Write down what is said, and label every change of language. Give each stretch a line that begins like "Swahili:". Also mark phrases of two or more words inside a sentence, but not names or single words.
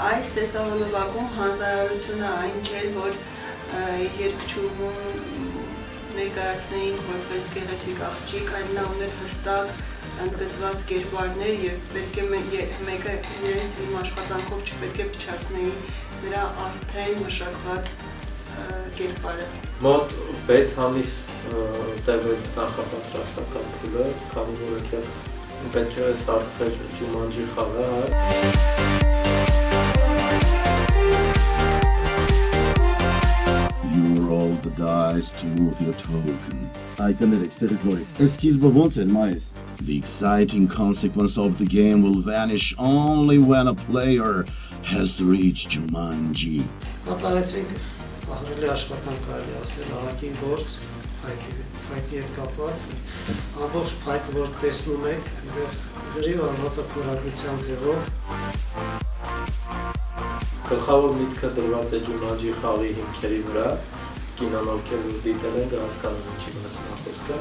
Armenian: Այս տեսահոլովակում հանձնարարությունը այն չէր, որ երգչուհուն ներկայացնեինք որպես գեղեցիկ աղջիկ, այլ նա ուներ հստակ ընդգծված կերպարներ եւ պետք է մեկը իրենց իմ աշխատանքով չպետք է փչացնեի նրա արդեն մշակված կերպարը։ Մոտ 6 ամիս տևեց նախապատրաստական փուլը, քանի որ այդտեղ պետք է սարքվեր Ջումանջի խաղը։
English: You roll the dice to move your token.
Armenian: Այդտեղից դերից նորից։ Էսքիզբը ոնց էր մայիս?
English: The exciting consequence of the game will vanish only when a player has reached Jumanji.
Armenian: Կատարեցինք ահռելի աշխատանք կարելի ասել ահագին գործ փայտի հետ կապված ամբողջ փայտը որ տեսնում եք այնտեղ դրիվ արված է փորագրության ձևով գլխավոր միտքը դրված է Ջումանջի խաղի հիմքերի վրա կինոն ովքեր դիտել են հասկանում ինչի մասին է խոսքը